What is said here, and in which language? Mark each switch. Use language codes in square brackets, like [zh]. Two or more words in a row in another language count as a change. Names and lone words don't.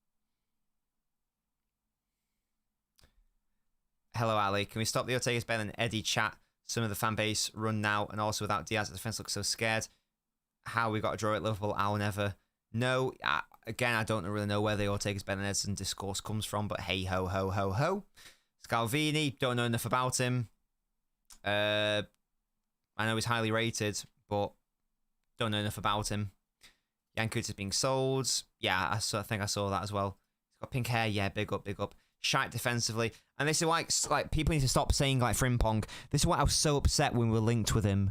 [en] Hello, Ali. Can we stop the Ortega's Ben and Eddie chat? Some of the fan base run now, and also without Diaz, the defense looks so scared. How we got to draw at Liverpool, I'll never know. Again, I don't really know where the Ortega's Ben and Edson discourse comes from, but hey ho ho ho ho. Scalvini, don't know enough about him. I know he's highly rated, but don't know enough about him. Yankuta's being sold. Yeah, I think I saw that as well. He's got pink hair. Yeah, big up, big up. Shite defensively. And this is why, like, people need to stop saying, like, Frimpong. This is why I was so upset when we were linked with him.